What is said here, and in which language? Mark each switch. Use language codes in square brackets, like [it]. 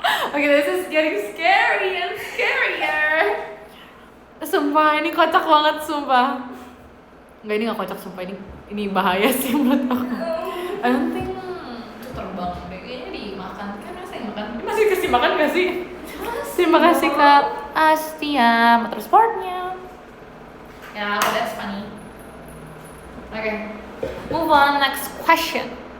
[en] Okay, this is getting scary and scarier. [id] Sumpah, ini kocak banget, sumpah. Enggak, ini nggak kocak, sumpah. Ini bahaya sih menurut aku. [en] I don't think [id] itu terbang deh. Kayaknya dimakan. Kan masa yang makan? Dia masih kasih makan nggak sih? Terima kasih Kak Astia motorsportnya. [en] Ya, that's funny. Okay, move on, next question.